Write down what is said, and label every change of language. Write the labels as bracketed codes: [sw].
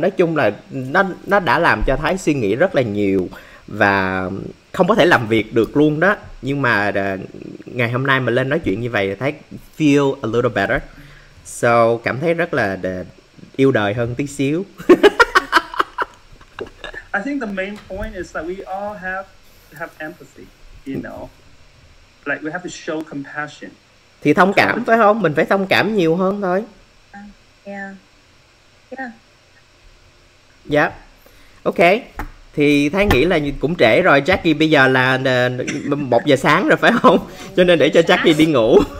[vi] Nói chung là nó đã làm cho Thái suy nghĩ rất là nhiều, và không có thể làm việc được luôn đó. Nhưng mà ngày hôm nay mình lên nói chuyện như vậy, Thái [en] feel a little better. [vi] So cảm thấy rất là yêu đời hơn tí xíu. [en] I think the main point is that we all have empathy, you know. Like we have to show compassion. [vi] Thì thông cảm phải không? Mình phải thông cảm nhiều hơn thôi. Yeah. Dạ. Ok. Thì Thái nghĩ là cũng trễ rồi. Jackie bây giờ là 1 giờ sáng rồi phải không? Cho nên để cho Jackie đi ngủ.